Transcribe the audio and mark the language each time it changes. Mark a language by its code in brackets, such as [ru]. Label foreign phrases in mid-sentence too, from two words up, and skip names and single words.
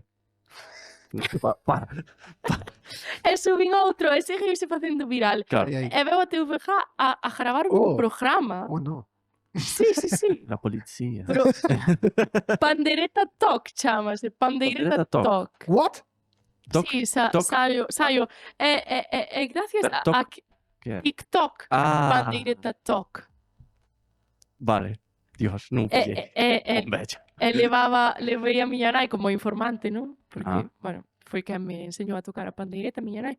[gl] Para. E subín outro e seguiuse facendo viral. Claro, Aí, aí. E veu a TVG a gravar un Oh. programa. Oh, no. Sí, sí, sí. [es] la policía. [gl] Pero Pandereta Talk chamase, Pandereta Pandereta Talk. Talk. [en] What? Toc, [gl] Sí, toc. saio. Gracias Pero a toc. Que é? TikTok, Ah, Pandereta Talk. vale. Dios, non pillei. Un bello. E levei a miña nai como informante, non? Porque, bueno, foi quen me enseñou a tocar a pandeireta, a miña nai.